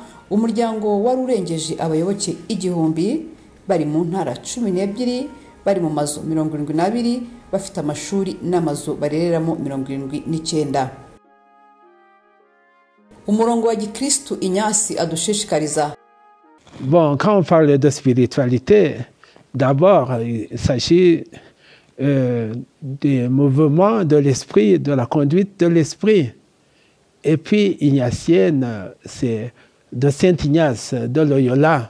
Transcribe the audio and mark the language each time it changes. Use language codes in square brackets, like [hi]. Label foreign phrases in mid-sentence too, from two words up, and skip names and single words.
[rw] Umuryango wari urengeje abayoboke 1000, bari mu ntara 12, bari mu mazu 72, bafite amashuri n'amazu barereramo 79. Umurongo wa Gikristo Ignace adushishikariza. [fr] Bon, quand on parle de spiritualité, d'abord, il s'agit des mouvements de l'esprit, de la conduite de l'esprit. Et puis, ignatienne, c'est de Saint Ignace de Loyola.